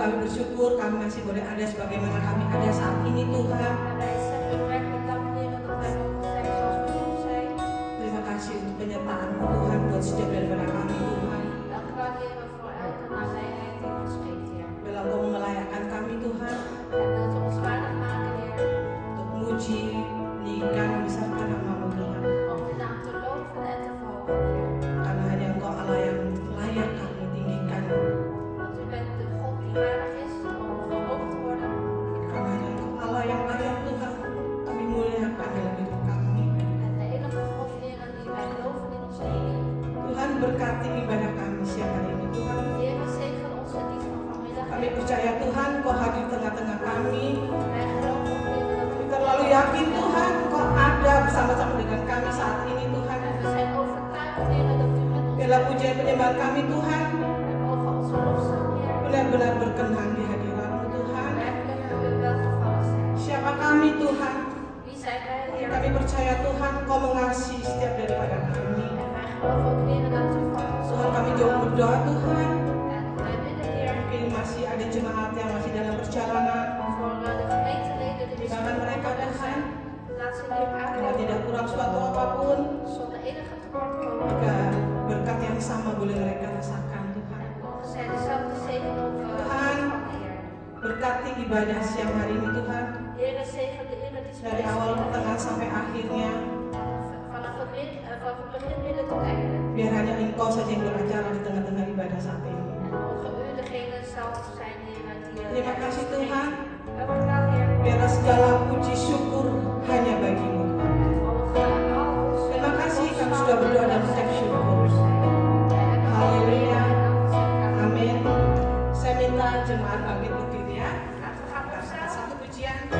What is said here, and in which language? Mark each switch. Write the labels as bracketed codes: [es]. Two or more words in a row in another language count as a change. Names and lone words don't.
[id] bersyukur kami masih boleh ada sebagaimana kami ada saat ini Tuhan. [nl] En wij zeggen u werkelijk dank, Heer, dat wij mogen zijn zoals we nu zijn. [id] Terima kasih untuk penyertaan-Mu Tuhan buat setiap daripada kami Tuhan. [nl] Dank u wel, Heer, voor elke nabijheid die ons geeft, Heer. [id] Bila Engkau melayakkan kami Tuhan [nl] En wilt u ons waardig maken, Heer, [id] untuk memuji, meninggikan, membesarkan nama-Mu Tuhan. [nl] om uw naam te loven en te verhogen, Heer. [id] Karena hanya Engkau Allah yang layak kami tinggikan. [nl] Want u bent de God die waardig is om verhoogd te worden. [id] Karena hanya Engkau Allah yang layak Tuhan kami muliakan dalam hidup kami. [nl] En de enige God, Heer, die wij loven in ons leven. [id] Tuhan berkati ibadah kami siang hari ini Tuhan. [nl] Heer, zegen onze dienst van vanmiddag. [id] Kami percaya Tuhan Kau hadir tengah-tengah kami. [nl] Wij geloven, Heer, dat [id] Kami [nl] u [id] terlalu yakin Tuhan Kau ada bersama-sama dengan kami saat ini Tuhan. [nl] en we zijn overtuigd, Heer, dat u met ons [id] Biarlah pujian penyembahan kami Tuhan [nl] en mogen onze lofzang, Heer, [id] benar-benar berkenan di hadirat-Mu Tuhan. [nl] werkelijk u welgevallen zijn. [id] Siapa kami Tuhan? [nl] Wie zijn wij, Heer? [id] Kami percaya Tuhan Kau mengasihi setiap daripada kami. [nl] En wij geloven ook, Heer, dat u van ons [id] Tuhan kami jauh berdoa Tuhan. [nl] En wij bidden, Heer, [id] Mungkin masih ada jemaat yang masih dalam perjalanan. [nl] voor de gemeenteleden die [id] Bahkan mereka Tuhan [nl] laat ze hier [id] karena [nl] aankomen [id] tidak kurang suatu apapun. [nl] zonder enige tekortkoming. [id] Juga berkat yang sama boleh mereka rasakan Tuhan. [nl] En mogen zij dezelfde zegen ook [id] Tuhan. [nl] ontvangen, Heer. [id] Berkati ibadah siang hari ini Tuhan. [nl] Heer, zegen de eredienst [id] Dari awal pertengahan sampai akhirnya. [nl] vanaf het begin midden tot einde. [id] Biar hanya Engkau saja yang beracara di tengah-tengah ibadah saat ini. [nl] En mogen u degene zelf zijn, Heer, die [id] Terima kasih Tuhan. [nl] Elke dag, Heer. [id] Biarlah segala puji syukur hanya bagi-Mu. Terima kasih kami sudah berdoa dan mengucap syukur. Haleluya. Amin. Saya minta jemaat bangkit berdiri ya. Satu pujian.